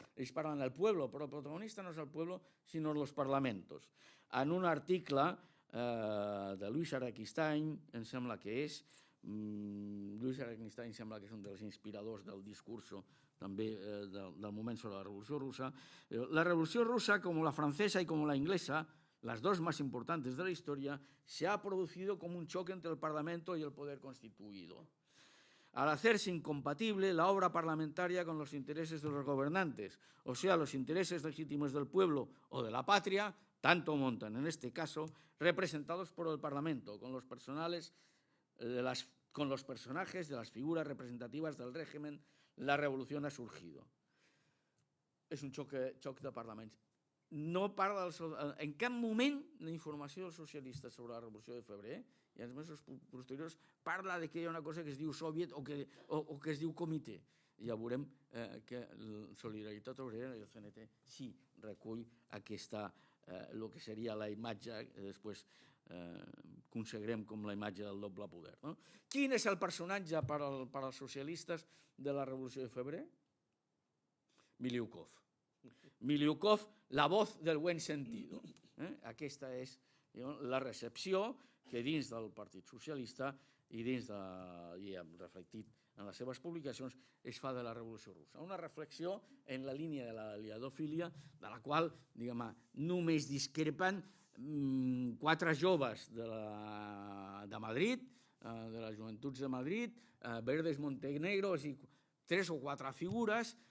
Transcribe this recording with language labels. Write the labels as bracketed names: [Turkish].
[Catalan] Ells parlen del pueblo, però el protagonista no és el pueblo, sinó [Spanish] los parlamentos. [Catalan] En un article de Louis Araquistain, em sembla que és, Louis Araquistain sembla que és un dels inspiradors del discurso també del moment sobre la Revolució Rusa. [Spanish] La Revolució Rusa, como la francesa y como la inglesa, las dos más importantes de la historia, se ha producido como un choque entre el Parlamento y el poder constituido. Al hacerse incompatible la obra parlamentaria con los intereses de los gobernantes, o sea, los intereses legítimos del pueblo o de la patria, tanto montan en este caso, representados por el Parlamento, con los personajes de las figuras representativas del régimen, la revolución ha surgido. [Catalan] És un xoc de parlaments. No parla en cap moment la informació dels socialistes sobre la Revolució de Febrer i els mesos posteriors parla que hi ha una cosa que es diu soviet o que es diu comitè. Ja veurem que Solidaritat Obrera i el CNT sí recull el que seria la imatge que després consagrem com la imatge del doble poder. Quin és el personatge per als socialistes de la Revolució de Febrer? Miliukov. [Spanish] Miliukov, la voz del buen sentido. [Catalan] Aquesta és la recepció que dins del Partit Socialista i reflectit en les seves publicacions es fa de la Revolució Russa. Una reflexió en la línia de l'aliadofília, de la qual només discrepen 4 joves de Madrid, de les Joventuts de Madrid, Verdes Montenegro, 3 o 4 figures.